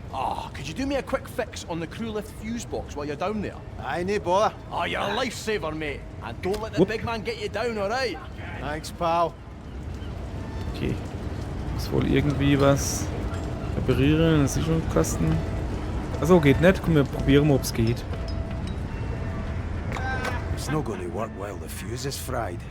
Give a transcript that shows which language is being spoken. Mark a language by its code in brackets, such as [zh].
[en] Ah, could you do me a quick fix on the crew lift fuse box while you're down there? Aye, no bother. Ah, you're a lifesaver, mate. And don't let the Whoop. big man get you down, alright? Thanks, pal. Okay. [de] Muss wohl irgendwie was reparieren, einen Sicherungskasten. Achso, geht nicht. Komm, wir probieren mal, ob es geht. [en] It's not going to work while the fuse is fried.